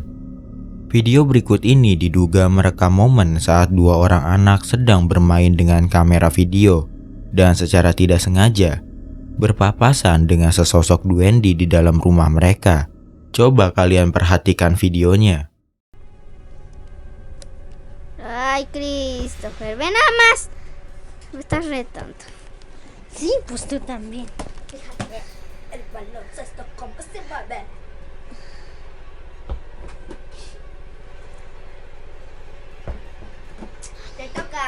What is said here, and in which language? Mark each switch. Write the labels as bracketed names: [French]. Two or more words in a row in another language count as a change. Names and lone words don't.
[Indonesian] Video berikut ini diduga merekam momen saat 2 orang anak sedang bermain dengan kamera video dan secara tidak sengaja berpapasan dengan sesosok duendi di dalam rumah mereka. Coba kalian perhatikan videonya. [Spanish] Ay, Christopher, ven nada más. Me estás retando. Sí, pues tú también. Fíjate el baloncesto cómo se mueve. Te toca.